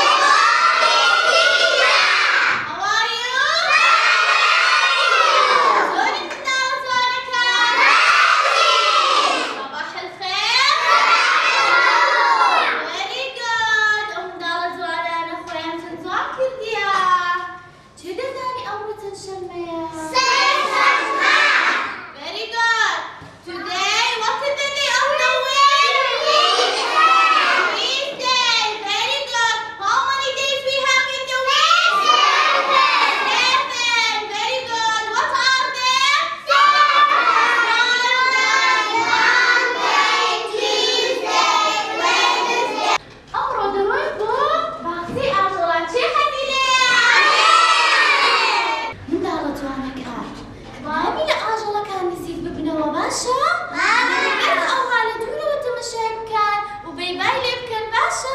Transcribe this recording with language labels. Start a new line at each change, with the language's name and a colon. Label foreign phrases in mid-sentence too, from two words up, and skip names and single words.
English: How are you?
Arabic: صباح الخير!
English: Very good!
Central Kurdish: داڵە جوانانە خۆیان چەند جوان کردیە. چێ دەزانی ئەمڕۆ شەمەیە؟
English: Very good! Today, what is the day of the week? Wednesday! Very good! How many days we have in the week? 7! Very good! What are they? Sunday, Monday, Tuesday, Wednesday.
Central Kurdish: ئەمڕۆ دەڕۆین بۆ باخچەی ئاژەڵان. چێ حەزی لێیە؟ منداڵە جوانەکان، وابی لە ئاژەڵەکان نزیک ببنەوە باشە؟ ئەس ئەوها لە دوورەوە تەمەشای بکەن و بەیبای لێ بکەن باشە؟